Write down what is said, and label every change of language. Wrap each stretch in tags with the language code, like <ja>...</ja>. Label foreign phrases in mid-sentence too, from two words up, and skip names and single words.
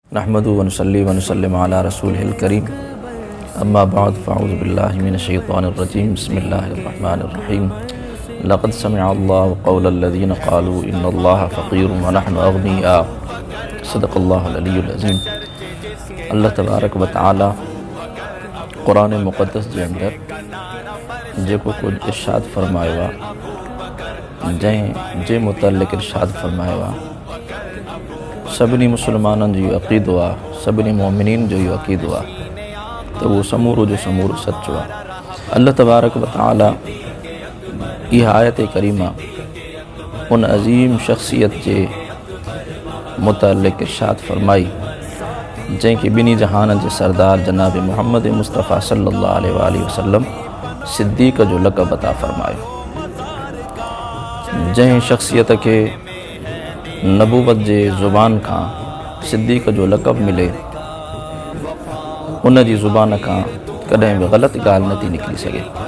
<ar>نحمده ونصلي ونسلم على رسوله الكريم أما بعد فأعوذ بالله من الشيطان الرجيم بسم الله الرحمن الرحيم لقد سمع الله قول الذين قالوا إن الله فقير ونحن أغنياء صدق الله العلي العظيم. الله تبارك وتعالى</ar> <sd>क़ुरान मुक़द्दस जे अंदर जेको कुछ इरशाद फ़रमायो आहे जे मुतल्लिक़ इरशाद फरमायो आहे सभिनी मुसलमाननि जो इहो अक़ीदो आहे, सभिनी मोमिनीन जो इहो अक़ीदो आहे त उहो समूरो जो समूरो सचो आहे।</sd> <ar>الله تبارك وتعالى</ar> <sd>इहा आयत करीमा उन अज़ीम शख़्सियत जे मुतल्लिक़ इरशाद फरमाई जंहिंखे ॿिनी जहाननि जे सरदार जनाब मुहम्मद मुस्तफ़ा</sd> <ar>صلى الله عليه وسلم</ar> <sd>सिद्दीक़ जो लक़ब अता फरमायो। जंहिं शख़्सियत खे नबूवत जे ज़ुबान खां सिद्दीक़ जो लक़ब मिले उन जी ज़ुबान खां कॾहिं बि ग़लति ॻाल्हि नथी निकिरी सघे।</sd>